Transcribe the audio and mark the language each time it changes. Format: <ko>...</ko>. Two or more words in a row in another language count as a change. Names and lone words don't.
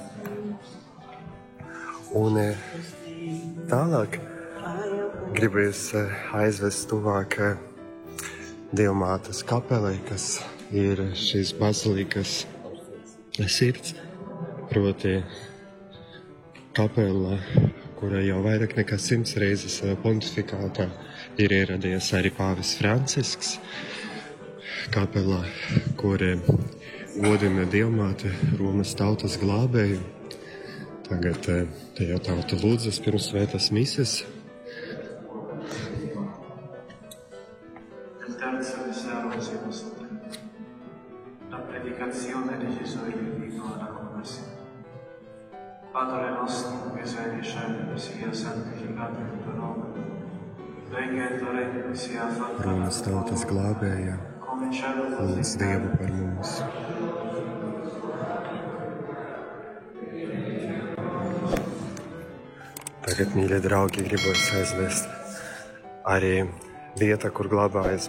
<lv>Un tālāk gribu jūs aizvest tuvāk Dievmātes kapelē, kas ir šīs bazilikas sirds, proti kapelā, kurā jau vairāk nekā 100 reizes pontifikātā ir ieradies arī pāvests Francisks. Kapelā, kur godina Dievmāte Romas tautas glābēju. Tagad te jau tauta lūdzas pirms svētās mises.</lv> <it>Padre nostro che sei nei cieli, sia santificato il tuo nome. Venga il tuo regno, sia fatta</it> <lv>Romas tautas glābēja, lūdz Dievu par mums. Tagad, mīļie draugi, gribu jūs aizvest arī vieta, kur glabājas</lv>